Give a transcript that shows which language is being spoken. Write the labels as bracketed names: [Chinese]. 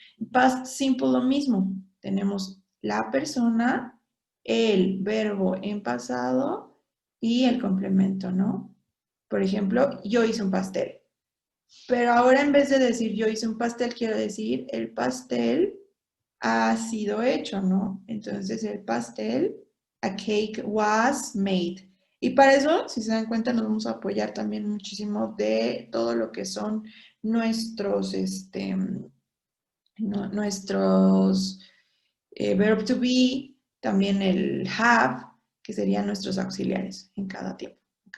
[Spanish] Past simple lo mismo. Tenemos la persona, el verbo en pasado y el complemento, ¿no? Por ejemplo, yo hice un pastel. Pero ahora en vez de decir yo hice un pastel, quiero decir el pastel ha sido hecho, ¿no? Entonces el pastel, [English] a cake was made. [Spanish] Y para eso, si se dan cuenta, nos vamos a apoyar también muchísimo de todo lo que son nuestros, nuestros verb to be, también el have, que serían nuestros auxiliares en cada tiempo, ¿ok?